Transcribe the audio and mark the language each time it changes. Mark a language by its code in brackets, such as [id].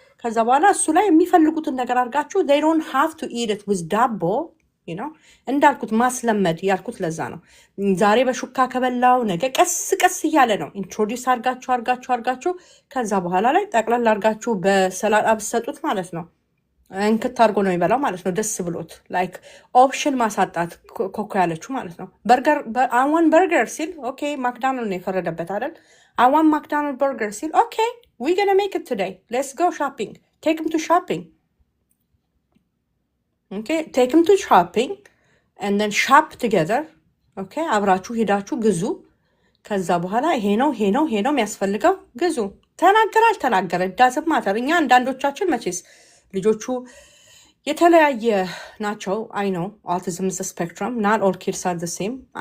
[am] ከዛ በኋላ እሱ ላይ የሚፈልጉትን ነገር አድርጋችሁ [en] they don't have to eat it with [am] ዳቦ እንዳልኩት ማስለመድ ያልኩት ለዛ ነው። ዛሬ በሹካ ከበላው ነገ ቀስ ቀስ እያለ ነው ኢንትሮዲውስ አድርጋችሁ ከዛ በኋላ ላይ ጠቅላላ አድርጋችሁ በሰላጣ ብትሰጡት ማለት ነው እንክት አድርጎ ነው የሚበላው ማለት ነው። ደስ ብሎት ላይክ ኦፕሽን ማሳጣት ኮኮ ያለችው ማለት ነው። በርገር አዋን በርገር ሲል ኦኬ ማክዳናልድ ነው የፈረደበት አይደል? አዋን ማክዳናልድ በርገር ሲል ኦኬ [en] we gonna make it today, let's go shopping, take him to shopping. Okay, take him to shopping and then shop together. [am] Okay, አብራችሁ ሄዳችሁ ግዙ። ከዛ በኋላ ይሄ ነው የሚያስፈልገው ግዙ። ተናገረ ዳዝንት ማተር። እኛ አንዳንዶቻችን መቼስ ልጆቹ የተለያየ ናቸው። አይ ነው [en] autism is a spectrum, not all kids are the same.